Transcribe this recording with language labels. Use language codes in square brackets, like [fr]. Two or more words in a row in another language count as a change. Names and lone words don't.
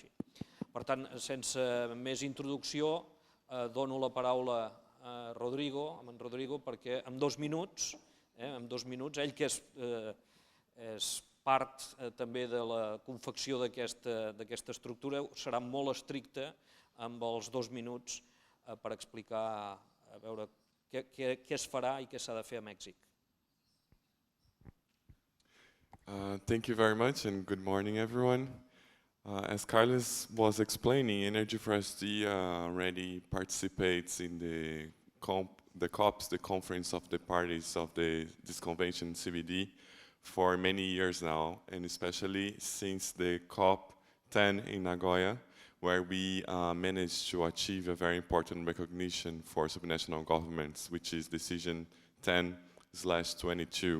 [ca] Per tant, sense més introducció, dono la paraula a en Rodrigo, perquè en 2 minuts, ell que és part també de la confecció d'aquesta estructura, serà molt estricte amb els 2 minuts per explicar a veure què es farà i què s'ha de fer a Mèxic. [en] Thank you very much and good morning everyone. As Carlos was explaining, Energy for SD already participates in the COPs, the Conference of the Parties of this convention CBD, for many years now, and especially since the COP10 in Nagoya, where we managed to achieve a very important recognition for subnational governments, which is Decision 10/22.